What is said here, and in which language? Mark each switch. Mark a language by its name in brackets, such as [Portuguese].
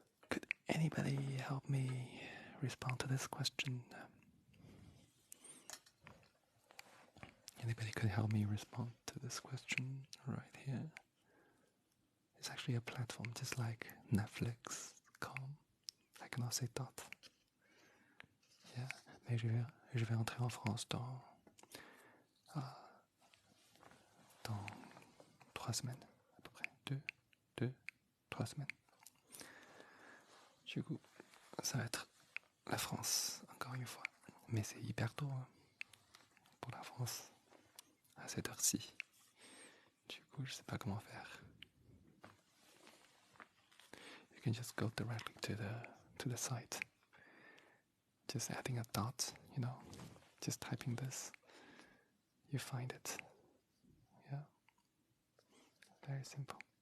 [English] Could anybody help me respond to this question? Anybody could help me respond to this question right here. It's actually a platform just like Netflix.com. I cannot say dot. [French] Yeah, mais je vais entrer en France dans 3 semaines, à peu près. 3 semaines. Du coup, ça va être la France, encore une fois. Mais c'est hyper tôt hein, pour la France, à cette heure-ci. Du coup, je sais pas comment faire. [English] You can just go directly to the site. Just adding a dot, just typing this. You find it. Yeah. Very simple.